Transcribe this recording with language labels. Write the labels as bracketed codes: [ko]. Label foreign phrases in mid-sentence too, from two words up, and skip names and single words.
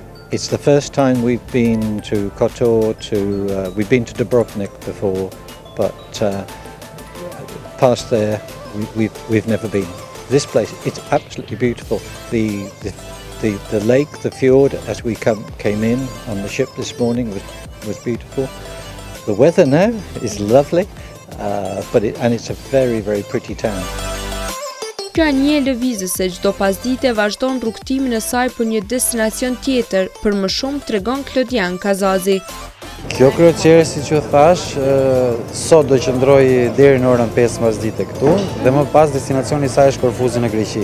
[en] It's the first time we've been to Kotor, we've been to Dubrovnik before, but past there we've never been. This place, it's absolutely beautiful. The lake, the fjord, as we came in on the ship this morning was beautiful. The weather now is lovely, and it's a very, very pretty town. [sq] Kjo një lëvizës se çdo pasdite vazhdon rrugtimin e saj për një destinacion tjetër, për më shumë tregon Klodian Kazazi. Kjo krociere, siç ju thash, sot do qëndroj deri në orën 5 pasdite këtu dhe më pas destinacioni i saj është Korfuzi në Greqi.